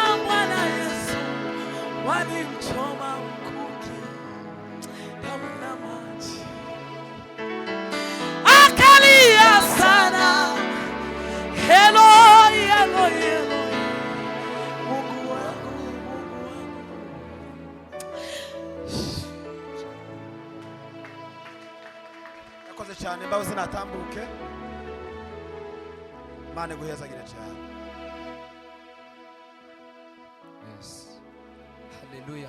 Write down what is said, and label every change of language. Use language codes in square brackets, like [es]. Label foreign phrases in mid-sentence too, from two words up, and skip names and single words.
[sw] Bwana Yesu, walimchoma mkuki, damu na maji, akalia sana, Eloi, Eloi, Eloi, Mungu wangu, Mungu wangu. [rw] Yakoze cyane, imbabazi natambuke. Imana iguhezagire cyane. [en] Yes. Hallelujah.